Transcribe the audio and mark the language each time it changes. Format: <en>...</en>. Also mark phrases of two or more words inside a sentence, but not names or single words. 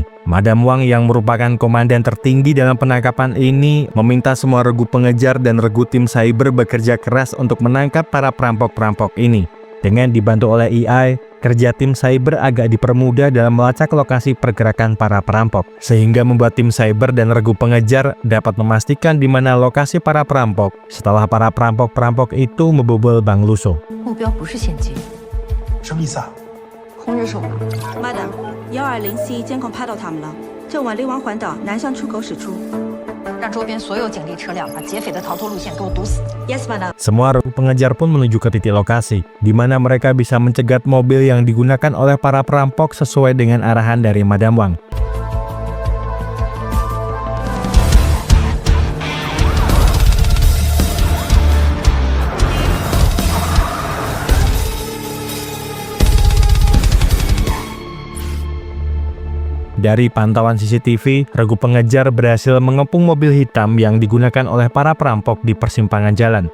<id>Madam Wang yang merupakan komandan tertinggi dalam penangkapan ini meminta semua regu pengejar dan regu tim cyber bekerja keras untuk menangkap para perampok-perampok ini. Dengan dibantu oleh AI, kerja tim cyber agak dipermudah dalam melacak lokasi pergerakan para perampok, sehingga membuat tim cyber dan regu pengejar dapat memastikan di mana lokasi para perampok setelah para perampok-perampok itu membobol Bank Luso.</id> <zh>目标不是现金，什么意思啊？控制手法。 Madam， 120C 监控拍到他们了，正往灵王环岛南向出口驶出。让周边所有警力车辆把劫匪的逃脱路线给我堵死。</zh> <en>Yes, Madam。</en> <id>Semua regu pengejar pun menuju ke titik lokasi, di mana mereka bisa mencegat mobil yang digunakan oleh para perampok sesuai dengan arahan dari Madam Wang. Dari pantauan CCTV, regu pengejar berhasil mengepung mobil hitam yang digunakan oleh para perampok di persimpangan jalan.</id>